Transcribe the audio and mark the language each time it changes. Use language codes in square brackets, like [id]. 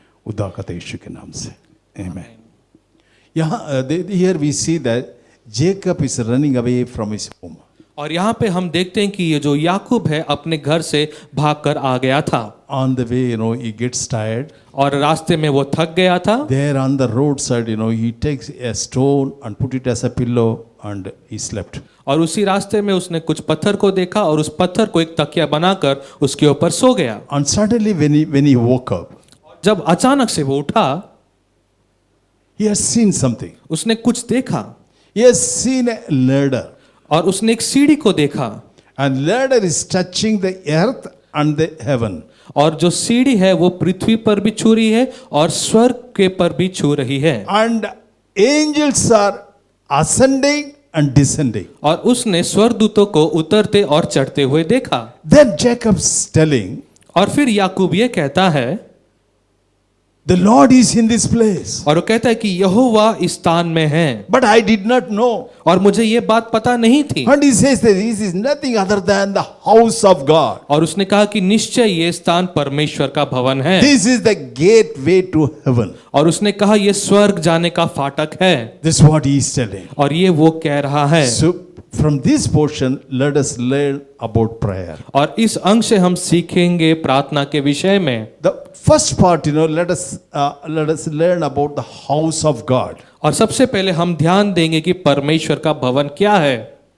[hi] उदाकत यीशु के नाम से आमीन। [en] यहाँ here we see that Jacob is running away from his home. [hi] और यहाँ पे हम देखते हैं कि ये जो याकूब है अपने घर से भागकर आ गया था। [en] On the way, he gets tired. [hi] और रास्ते में वो थक गया था। [en] There on the roadside, he takes a stone and put it as a pillow and he slept. [hi] और उसी रास्ते में उसने कुछ पत्थर को देखा और उस पत्थर को एक तकिया बनाकर उसके ऊपर सो गया। [en] And suddenly when he woke up, [hi] जब अचानक से वो उठा, [en] He has seen something. [hi] उसने कुछ देखा [en] He has seen a ladder. [hi] और उसने एक सीढ़ी को देखा, [en] And ladder is touching the earth and the heaven. [hi] और जो सीढ़ी है वो पृथ्वी पर भी छू रही है और स्वर्ग के पर भी छू रही है, [en] And angels are ascending and descending. [hi] और उसने स्वर्गदूतों को उतरते और चढ़ते हुए देखा। [en] Then Jacob's telling, [hi] और फिर याकूब ये कहता है, [en] the Lord is in this place. [hi] और वो कहता है कि यहोवा इस स्थान में है, [en] But I did not know. [hi] और मुझे ये बात पता नहीं थी। [en] And he says that this is nothing other than the house of God. [hi] और उसने कहा कि निश्चय ये स्थान परमेश्वर का भवन है, [en] This is the gateway to heaven. [hi] और उसने कहा ये स्वर्ग जाने का फाटक है, [en] This is what he is telling. [hi] और ये वो कह रहा है। [en] So from this portion, let us learn about prayer. [hi] और इस अंश से हम सीखेंगे प्रार्थना के विषय में। [en] The first part, let us learn about the house of God. [hi] और सबसे पहले हम ध्यान देंगे कि परमेश्वर का भवन क्या है।